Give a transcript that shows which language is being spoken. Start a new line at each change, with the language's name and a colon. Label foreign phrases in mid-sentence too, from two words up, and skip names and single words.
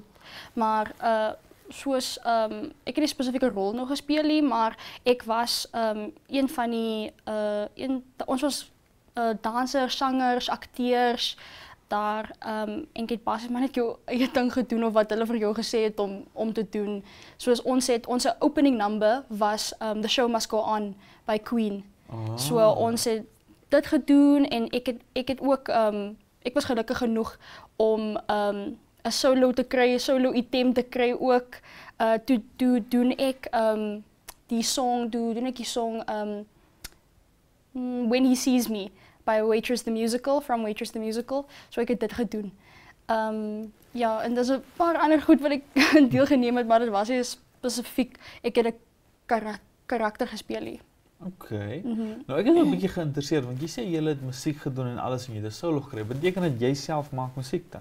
Afrikaans: Maar ek het nie 'n spesifieke rol nog gespeel nie, maar ek was een van die ons was dansers, sangers, akteurs daar en ek het basies maar net jou eie ding gedoen of wat hulle vir jou gesê het om te doen. Soos ons
English: opening number
Afrikaans: was The Show Must Go On by Queen. So ons het dit gedoen en ek het ook ek was gelukkig genoeg om 'n solo te kry, 'n solo item te kry ook. Toe doen ek die song When He Sees Me by Waitress the Musical, from Waitress the Musical. So ek het dit gedoen. Ja, en dis 'n paar ander goed wat ek deelgeneem het, maar dit was nie spesifiek ek het 'n karakter gespeel nie. Okay. Nou ek is 'n bietjie geïnteresseerd want jy sê jy het musiek gedoen en alles en jy het 'n solo gekry. Beteken dit jy self maak musiek dan?